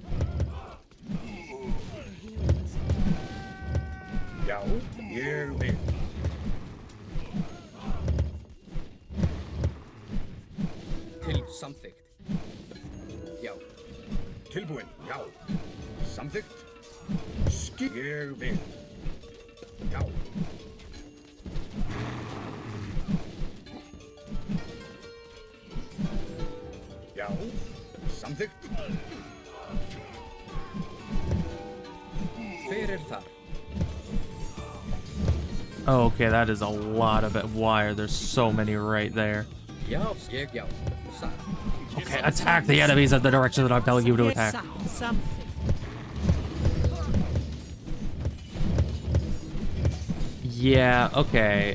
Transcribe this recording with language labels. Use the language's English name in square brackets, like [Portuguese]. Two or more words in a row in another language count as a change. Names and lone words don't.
[English] Till something. [Icelandic] Ja. Tilbúin, já. Samþykkt. Ég vil. Já. Já. Samþykkt. Hver þar? [English] Oh, okay, that is a lot of it. Why are there so many right there? [Icelandic] Já, já. [English] Okay, attack the enemies in the direction that I'm telling you to attack. Yeah, okay.